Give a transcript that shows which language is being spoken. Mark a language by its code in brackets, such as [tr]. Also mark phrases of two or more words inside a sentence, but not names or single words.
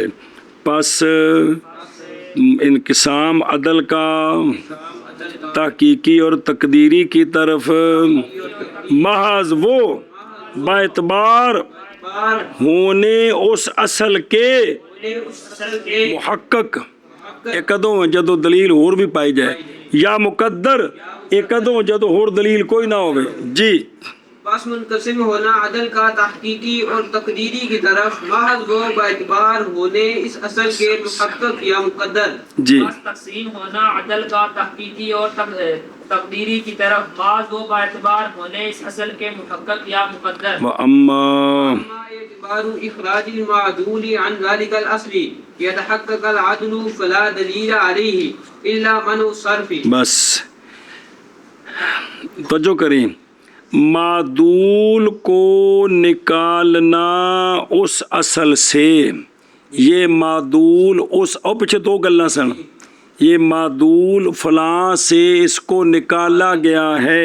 [ur] پس انقسام عدل کا تحقیقی اور تقدیری کی طرف محض وہ باعتبار ہونے اس اصل کے محقق ایک [pa] ادوں جدو [ur] دلیل اور بھی پائی جائے یا مقدر ایک [pa] ادوں جدو [ur] اور دلیل کوئی نہ ہوگی. جی پس منقسم ہونا عدل کا تحقیقی اور تقدیری کی طرف محض وہ باعتبار ہونے اس اصل کے محقق یا مقدر. جی بس تقسیم ہونا عدل کا تحقیقی اور تقدیری کی طرف بعض وہ باعتبار ہونے اس اصل کے محقق یا مقدر. [ar] وَأَمَّا اعتبار اخراج المعدول عن ذلك الاصل يتحقق العدل فلا دلیل علیہ الا منع الصرف. [ur] بس توجہ کریں, معدول کو نکالنا اس اصل سے, یہ معدول اس اور پیچھے [pa] دو گلاں سن, [ur] یہ معدول فلاں سے اس کو نکالا گیا ہے.